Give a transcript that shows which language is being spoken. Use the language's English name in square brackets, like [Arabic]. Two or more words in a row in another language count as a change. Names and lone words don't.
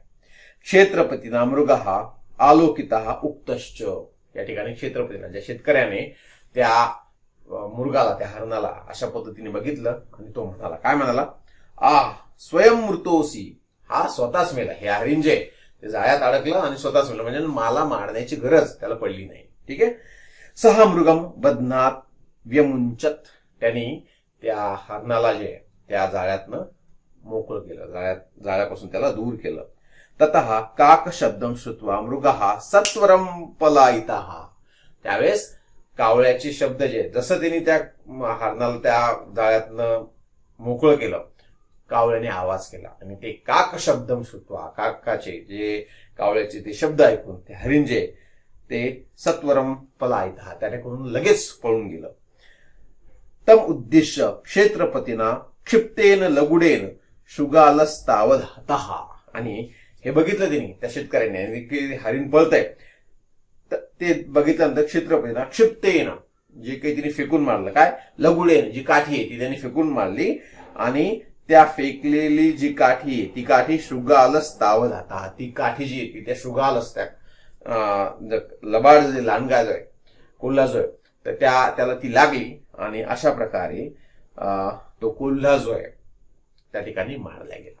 [Sanskrit] क्षेत्रपतीना मृग हा आलोकिता उक्तश्च, [Marathi] या ठिकाणी क्षेत्रपतीना, ज्या शेतकऱ्याने त्या मृगाला, त्या हरणाला अशा पद्धतीने बघितलं आणि तो म्हणाला, काय म्हणाला, [Sanskrit] स्वयं मृतोसी, [Marathi] हा स्वतःच मेला. हे हरिण जे ते जाळ्यात अडकलं आणि स्वतःच मेलं, म्हणजे मला मारण्याची गरज त्याला पडली नाही. ठीक आहे. [Sanskrit] सहा मृगम बदनात व्यमुंचत, [Marathi] त्यांनी त्या हरणाला जे त्या जाळ्यातनं मोकळं केलं, जाळ्यापासून त्याला दूर केलं. [Sanskrit] ततः काक शब्दम श्रुत्वा मृगः सत्वरम पलायितः. [Marathi] त्यावेळेस कावळ्याचे शब्द जे, जसं त्यांनी त्या हरणाला त्या जाळ्यातनं मोकळं केलं, कावळ्याने आवाज केला आणि ते [Sanskrit] काक शब्दम श्रुत्वा, [Marathi] काकाचे जे कावळ्याचे ते शब्द ऐकून ते हरिण जे ते [Sanskrit] सत्वरम पलायितः, [Marathi] त्याच्याकडून लगेच पळून गेलं. [Sanskrit] तम उद्दिश्य क्षेत्रपतीना क्षिप्तेन लगुडेन शुगालस्तावधातः. [Marathi] आणि हे बघितलं त्यांनी त्या शेतकऱ्यांनी, आणि की हरिण पळतंय ते बघितल्यानंतर [Sanskrit] क्षेत्रपतीना क्षिप्तेन, [Marathi] जे काही तिने फेकून मारलं, काय लगुडेन, जी काठी आहे ती त्यांनी फेकून मारली आणि त्या फेकलेली जी काठी आहे ती काठी शुगालस्तावधातः, ती काठी जी आहे ती त्या शुगालस, त्या लबाड जे लांडगा जो आहे, कोल्हा जो आहे, तर त्याला ती लागली आणि अशा प्रकारे तो कोल्हा जो आहे त्या ठिकाणी मारला गेला.